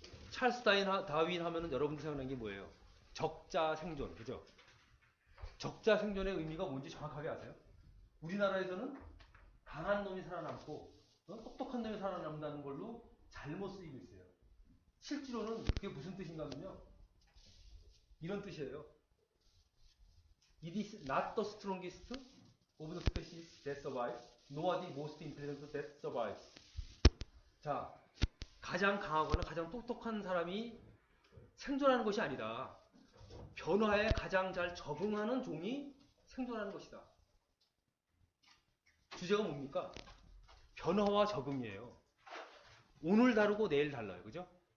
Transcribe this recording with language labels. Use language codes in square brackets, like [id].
[ko] 찰스 다윈 하면은 여러분들 생각나는 게 뭐예요? 적자 생존, 그죠? 적자 생존의 의미가 뭔지 정확하게 아세요? 우리나라에서는 강한 놈이 살아남고 똑똑한 놈이 살아남는다는 걸로 잘못 쓰이고 있어요. 실제로는 그게 무슨 뜻인가 하면요. 이런 뜻이에요. [en] It is not the strongest of the species that survives, nor the most intelligent that survives. [ko] 자, 가장 강하거나 가장 똑똑한 사람이 생존하는 것이 아니다. 변화에 가장 잘 적응하는 종이 생존하는 것이다. 주제가 뭡니까? 변화와 적응이에요. 오늘 다르고 내일 달라요. 그죠?